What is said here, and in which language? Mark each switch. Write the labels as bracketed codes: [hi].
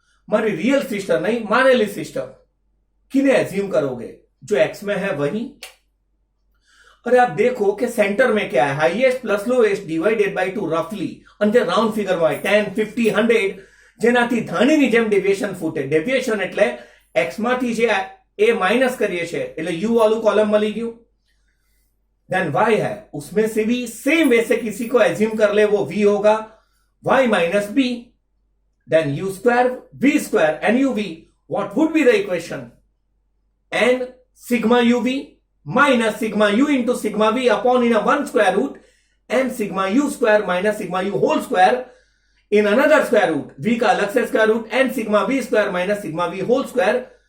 [hi] मारी real sister नहीं, मानेली sister किन्हें एज्यूम करोगे? जो एक्स में है वही। अरे आप देखो कि सेंटर में क्या है, highest plus lowest divided by 2 [gu] રફલી અને રાઉન્ડ ફિગરમાં 10 50 100 જેનાથી ધાણીની જેમ ડેવિએશન ફૂટે। ડેવિએશન એટલે x માંથી જે a માઇનસ કરીએ છે એટલે u વાળું કોલમ મળી ગયું। [hi] देन y है, उसमें से भी सेम वैसे किसी को एज्यूम कर ले, वो v होगा, y minus b, then u square v square N you we. [en] What would be the equation? n sigma uv minus sigma u into sigma v upon in a 1 square root and sigma u square minus sigma u whole square in another square root, [hi] v का अलग से square root [en] and sigma v square minus sigma v whole square।